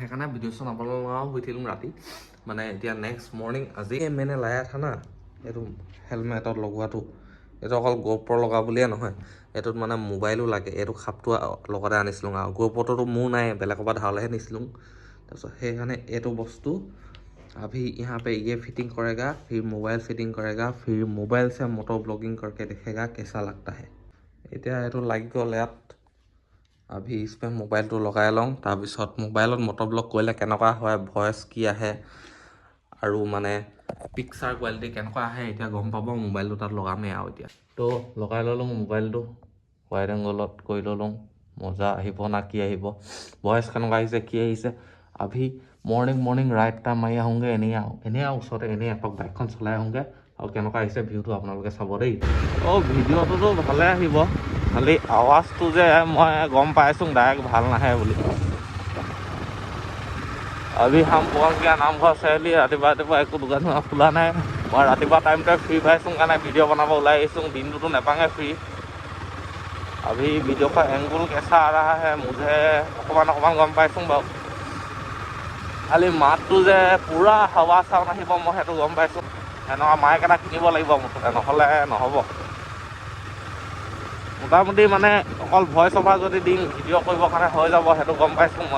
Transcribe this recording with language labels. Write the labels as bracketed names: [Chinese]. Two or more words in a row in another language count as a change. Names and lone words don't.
[Assamese] সেইকাৰণে ভিডিঅ' চাবলৈ নোৱাৰা হৈ থাকিলোঁ ৰাতি মানে এতিয়া [English] next morning [Assamese] আজি মানে [Hindi] लाया था ना [Assamese] এইটো হেলমেটত লগোৱাটো এইটো অকল গোপ্ৰ লগা বুলিয়ে নহয় এইটোত মানে মোবাইলো লাগে এইটো খাপটো লগতে আনিছিলোঁ আৰু গোপ্ৰটোতো মোৰ নাই বেলেগৰ পৰা ধাৰলৈহে নিছিলোঁ তাৰপিছত সেইকাৰণে এইটো বস্তু [Hindi] अभी यहाँ पे ये फिटिंग करेगा फिर [English] mobile fitting [Hindi] करेगा फिर मोबाइल से [English] moto blogging [Hindi] करके देखेगा कैसा लगता है [Assamese] এতিয়া এইটো লাগি গ'ল ইয়াত [Hindi] अभी इस पे [Assamese] मोबाइलটো লগাই লওঁ তাৰপিছত মোবাইলত মটৰ ব্লগ কৰিলে কেনেকুৱা হয় ভইচ কি আহে আৰু মানে [English] picture quality [Assamese] কেনেকুৱা আহে এতিয়া গম পাব মোবাইলটো তাত লগামেই আৰু এতিয়া তো লগাই ল'লোঁ মোবাইলটো [English] wide angleত [Assamese] কৰি ল'লোঁ মজা আহিব না কি আহিব ভইচ কেনেকুৱা আহিছে কি আহিছে अभी [English] morning ride [Assamese] এটা মাৰি আহোঁগৈ এনেই আৰু ওচৰতে এনেই এপাক বাইকখন চলাই আহোঁগৈ আৰু কেনেকুৱা আহিছে ভিউটো আপোনালোকে চাব দেই ভিডিঅ'টোতো ভালে আহিব খালি আৱাজটো যে মই গম পাইছোঁ ডাইৰেক্ট ভাল নাহে বুলি [Hindi] अभी हम पहुँच गया [Assamese] नामघर চাৰিআলি ৰাতিপুৱা একো দোকান খোলা নাই মই ৰাতিপুৱা টাইমতে ফ্ৰী পাইছোঁ কাৰণে ভিডিঅ' বনাব ওলাই আহিছোঁ দিনটোতো নেপাঙে ফ্ৰী [Hindi] अभी वीडियो का एंगल कैसा आ रहा है मुझे [Assamese] অকণমান গম পাইছোঁ বাৰু খালি মাতটো যে পুৰা হাৱা চাউণ্ড আহিব মই সেইটো গম পাইছোঁ এনেকুৱা মাইক এটা কিনিব লাগিব মুঠতে নহ'লে নহ'ব মোটামুটি মানে অকল [English] voice over [Assamese] যদি দিম ভিডিঅ' কৰিবৰ কাৰণে হৈ যাব, সেইটো গম পাইছোঁ মই।